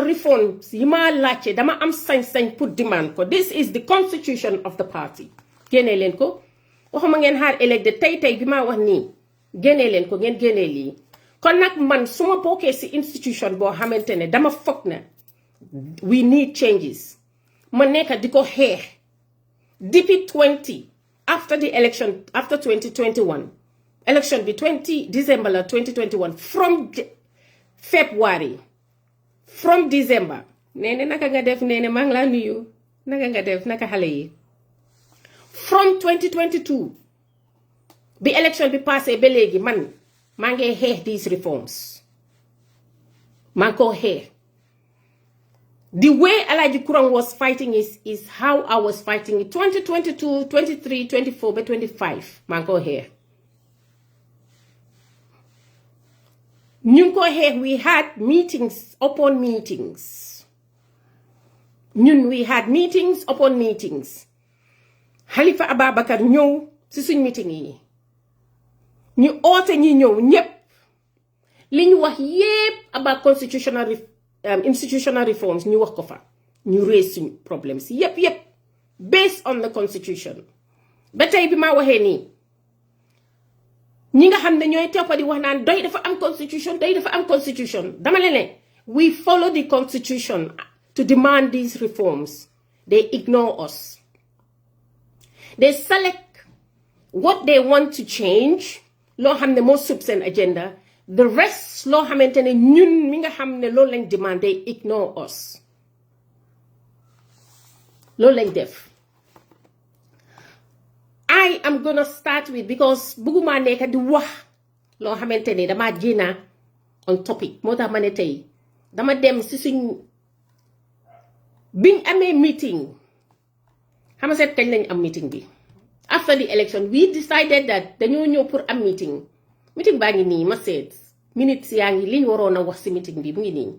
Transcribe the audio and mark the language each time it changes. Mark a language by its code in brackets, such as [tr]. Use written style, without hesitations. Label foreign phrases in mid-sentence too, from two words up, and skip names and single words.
[wo] reforms yi ma laajte dama am sañ-sañ pour demand ko [en] this is the constitution of the party [wo] génnee leen ko waxuma ngeen xaar ëllëg de tey bi ma wax nii génnee leen ko ngeen génnee lii kon nag man su ma bokkee si institution boo xamante ne dama foog na [en] we need changes [wo] ma nekk di ko xeex depuis 20 [en] after the election after 2021 election bi 20 December la 2021 from February from December [wo] nee naka nga def nee maa ngi laa nuyu naka nga def naka xale yi from 2022 bi election bi passé ba léegi man maa ngi xeex [en] these reforms [wo] maa ngi koo xeex [en] the way Alhaji Kurang was fighting is how I was fighting it [wo] 2022 23 24 ba 25 maa ngi koo xeex ñu ngi ko xeex [en] we had meetings upon meetings we had meetings upon meetings [wo] Halifa Ababacar ñëw si suñ meeting yi ñu oote ñi ñëw ñépp li ñu wax yépp [en] about institutional reforms [wo] ñu wax ko fa ñu raise suñ problems yépp [en] based on the constitution [wo] ba tey bi ma waxee nii ñi nga xam ne ñooy toppa di wax naan doy dafa am constitution dama leen [en] we follow the constitution to demand these reforms they ignore us they select what they want to change [wo] loo xam ne moo sub seen agenda [en] the rest [wo] loo xamante ne ñun mi nga xam ne loolu lañ demand [en] they ignore us [wo] loolu lañ def [en] I am gonna start with, because [wo] bëgguma nekk di wax loo xamante ne dama génna [en] on topic [wo] moo tax ma ne tey dama dem si suñ biñ amee meeting xam nga seet kañ lañ am meeting bi [en] after the election we decided that [wo] dañoo ñëw pour am meeting baa ngi nii ma seet minutes yaa ngi liñ waroon a wax si meeting bi mu ngi nii.